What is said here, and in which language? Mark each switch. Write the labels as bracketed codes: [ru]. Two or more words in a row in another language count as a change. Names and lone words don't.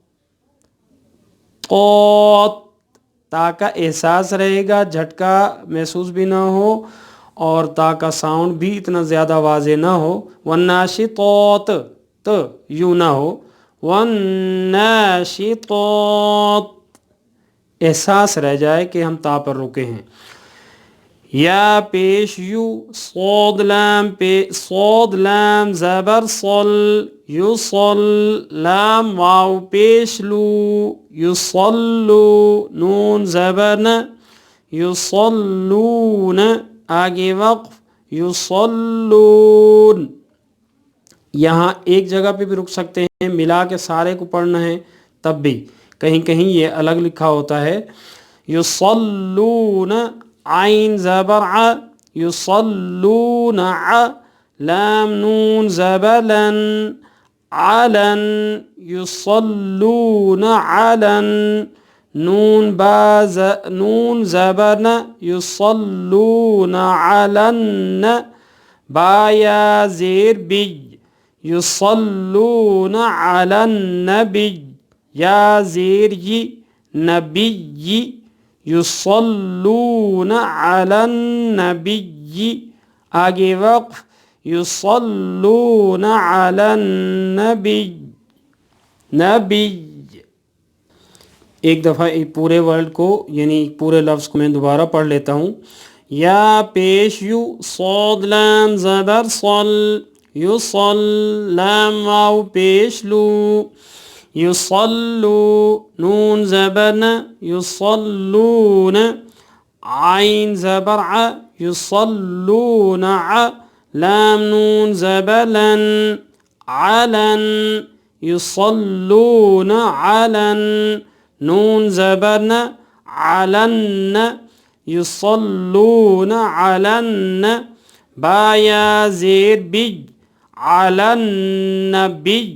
[ur] تا کا احساس رہے گا، جھٹکا محسوس بھی نہ ہو اور تا کا ساؤنڈ بھی اتنا زیادہ واضح نہ ہو. والناشطات یوں نہ ہو والناشطات احساس رہ جائے کہ ہم تا پر رکے ہیں. یا پیش یو، صاد لام زبر صل، یصل، لام واؤ پیش لو، یصلو، نون زبر ن، یصلون، آگے وقف، یصلون. یہاں ایک جگہ پہ بھی رک سکتے ہیں، ملا کے سارے کو پڑھنا ہے تب بھی، کہیں کہیں یہ الگ لکھا ہوتا ہے. یصلون، عین زبر عا، یصلون عا، لام نون زبلن، علن، یصلون علن, نون زبر ن، یصلون علن، بایا زیر بی، یصلون علن نبی، یا زیر یی، نبی، یصلون علن نبی, آگے وقف، یصلون علن نبی، نبی. ایک دفعہ ایک پورے ورڈ کو یعنی پورے لفظ کو میں دوبارہ پڑھ لیتا ہوں. یا پیش یو، صاد لام زبر صل، یصل، لام واؤ پیش لو, یصلو، نون زبر ن, یصلون، عین زبر عا، یصلون عا، لام نون زبلن، علن، یصلون علن، نون زبر ن، علن، یصلون علن، بایا زیر بی، علن نبی,